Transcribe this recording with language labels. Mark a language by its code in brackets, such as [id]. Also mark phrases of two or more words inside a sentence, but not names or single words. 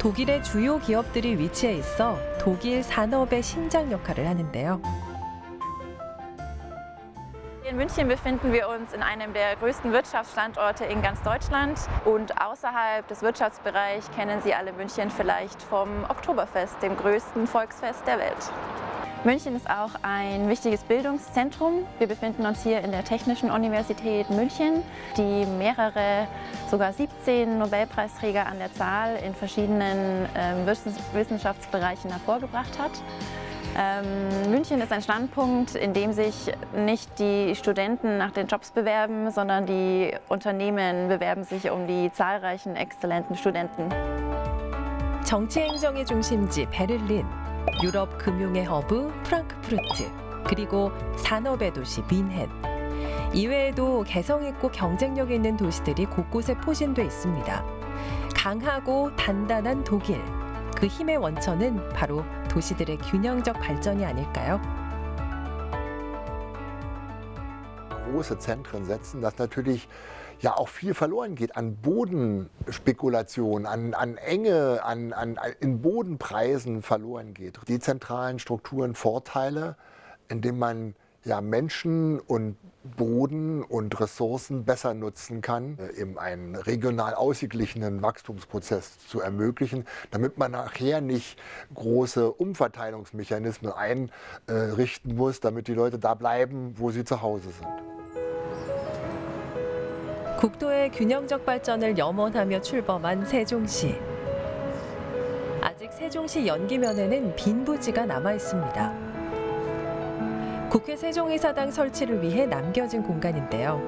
[ko] 독일의 주요 기업들이 위치해 있어 독일 산업의 심장 역할을 하는데요. [de] In München befinden wir uns in einem der größten Wirtschaftsstandorte in ganz Deutschland und außerhalb des Wirtschaftsbereichs kennen Sie alle München vielleicht vom Oktoberfest, dem größten Volksfest der Welt. München ist auch ein wichtiges Bildungszentrum. Wir befinden uns hier in der Technischen Universität München, die mehrere, sogar 17 Nobelpreisträger an der Zahl in verschiedenen Wissenschaftsbereichen hervorgebracht hat. München ist ein Standpunkt, in dem sich nicht die Studenten nach den Jobs bewerben, sondern die Unternehmen bewerben sich um die zahlreichen exzellenten Studenten. [ko] 정치 행정의 중심지 베를린, 유럽 금융의 허브 프랑크푸르트, 그리고 산업의 도시 뮌헨. 이외에도 개성 있고 경쟁력 있는 도시들이 곳곳에 포진돼 있습니다. 강하고 단단한 독일. 그 힘의 원천은 바로 도시들의 균형적 발전이 아닐까요? [de] Große Zentren setzen, dass natürlich ja auch viel verloren geht an Bodenspekulation, an Enge, in Bodenpreisen verloren geht. Dezentralen Strukturen Vorteile, indem man ja Menschen und Boden und Ressourcen besser nutzen kann, eben einen regional ausgeglichenen Wachstumsprozess zu ermöglichen, damit man nachher nicht große Umverteilungsmechanismen einrichten muss, damit die Leute da bleiben, wo sie zu Hause sind. [ko] 국도의 균형적 발전을 염원하며 출범한 세종시. 아직 세종시 연기면에는 빈 부지가 남아 있습니다. 국회 세종의사당 설치를 위해 남겨진 공간인데요.